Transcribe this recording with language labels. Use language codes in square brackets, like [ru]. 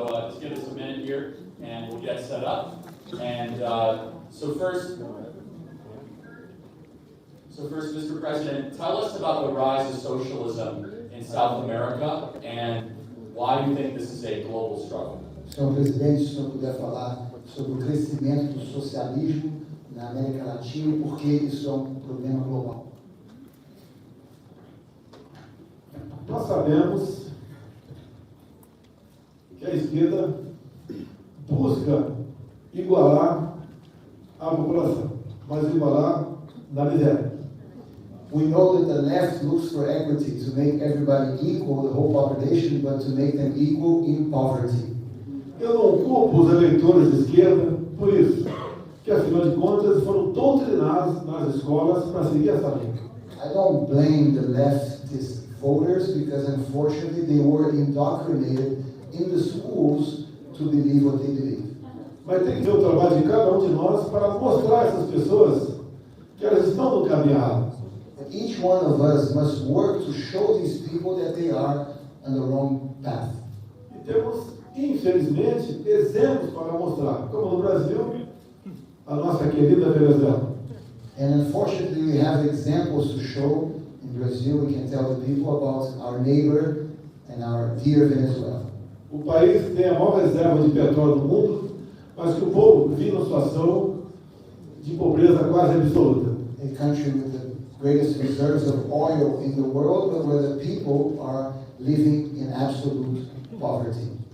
[en] Just give us a minute here and we'll get set up. And so first, Mr. President, tell us about the rise of socialism in South America and why you think this is a global struggle. [pt] Senhor Presidente, se o senhor puder falar sobre o crescimento do socialismo na América Latina e por que isso é um problema global. Nós sabemos que a esquerda busca igualar a população, mas igualar na miséria. [en] We know that the left looks for equity, to make everybody equal, the whole population, but to make them equal in poverty. [pt] Eu não culpo os eleitores de esquerda por isso, que afinal de contas foram doutrinados nas escolas para seguir essa linha. [en] I don't blame the left leftist voters because unfortunately they were indoctrinated in the schools to believe what they believe. [pt] Mas tem que ter o trabalho de cada um de nós para mostrar a essas pessoas que elas estão no caminho errado. [en] But each one of us must work to show these people that they are on the wrong path. [pt] E temos, infelizmente, exemplos para mostrar, como no Brasil, a nossa querida Venezuela. [en] And unfortunately, we have examples to show. In Brazil, we can tell the people about our neighbor and our dear Venezuela. [pt] O país tem a maior reserva de petróleo do mundo, mas que o povo vive numa situação de pobreza quase absoluta. [en] A country with the greatest reserves of oil in the world, but where the people are living in absolute poverty.